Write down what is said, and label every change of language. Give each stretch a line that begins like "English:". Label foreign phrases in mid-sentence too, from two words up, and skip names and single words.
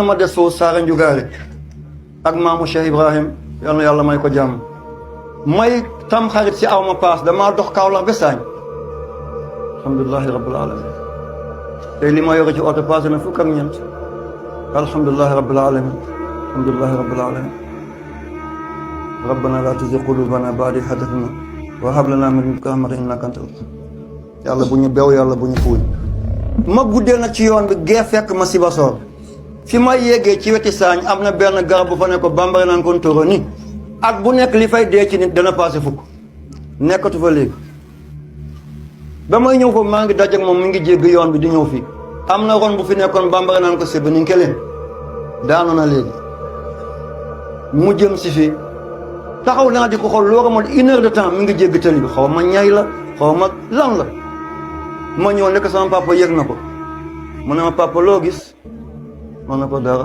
Wolof: ma des foofu Saara Njugaale ak maamu Cheikh Ibrahim yal na yàlla may ko jàmm may tam xarit si aw ma paas damaa dox Kaolack ba Saañ
Arabic: الحمد لله رب العالمين
Wolof: tey li ma yore ci oto passé na fukk ak ñeent
Arabic: الحمد لله رب العالمين الحمد لله رب العالمين ربنا لا تزغ قلوبنا بعد إذ هديتنا وهب لنا من لدنك رحمة إنك أنت الوهاب
Wolof: yàlla bu ñu bew yàlla bu ñu puuj ma guddee nag ci yoon bi gee fekk ma Sibassor fi ma yeggee ci weti saañ am na benn garab bu fa ne ko bambara naan kon tóoro ni at bu nekk li fay dee ci nit dana passé fukk nekkatu fa léegi ba may ñëw foofu maa ngi dajak moom mi ngi jégg yoon bi di ñëw fii am na ron bu fi nekkoon bambara naan ko séb ni keleen daanu na léegi mu jëm si fii taxaw naa di ko xool loo xamal 1
French: heure de temps
Wolof: mi ngi jégg tali bi xaw ma ñay la xaw ma lan la ma ñëw nekk sama papa yëg na ko mu ne ma papa loo gis ma ne ko dara